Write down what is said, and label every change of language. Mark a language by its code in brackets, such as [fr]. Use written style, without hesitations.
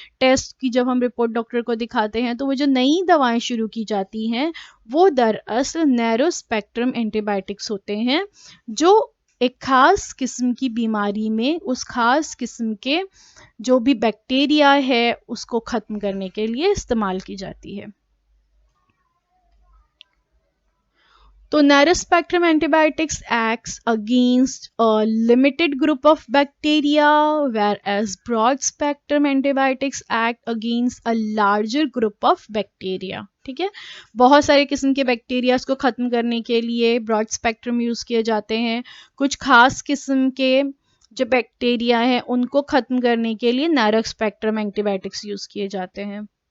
[hi] Test की जब हम रिपोर्ट डॉक्टर को दिखाते हैं तो वो जो नई दवाएं शुरू की जाती हैं वो दरअसल नैरो स्पेक्ट्रम एंटीबायोटिक्स होते हैं, जो एक खास किस्म की बीमारी में उस खास किस्म के जो भी बैक्टीरिया है उसको ख़त्म करने के लिए इस्तेमाल की जाती है। [en] तो narrow spectrum antibiotics acts against a limited group of bacteria, whereas broad spectrum antibiotics act against a larger group of bacteria. [hi] ठीक है, बहुत सारे किस्म के बैक्टीरिया को ख़त्म करने के लिए ब्रॉड स्पेक्ट्रम यूज़ किए जाते हैं, कुछ खास किस्म के जो बैक्टीरिया हैं उनको ख़त्म करने के लिए नैरो स्पेक्ट्रम एंटीबायोटिक्स यूज़ किए जाते हैं।